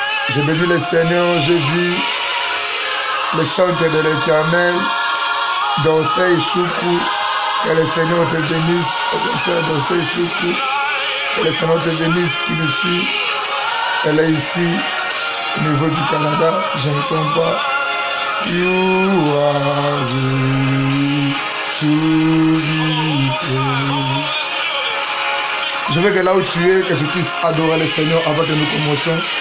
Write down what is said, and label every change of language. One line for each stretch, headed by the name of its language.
French: Je bénis le Seigneur, je vis le chant de l'Éternel, danser choukou, que le Seigneur te bénisse, danser choukou, que le Seigneur te bénisse qui nous suit. Elle est ici, au niveau du Canada, si je ne me trompe pas.
English: You are worthy to be praised.
French: Je veux que là où tu es, que tu puisses adorer le Seigneur avant que nous commencions.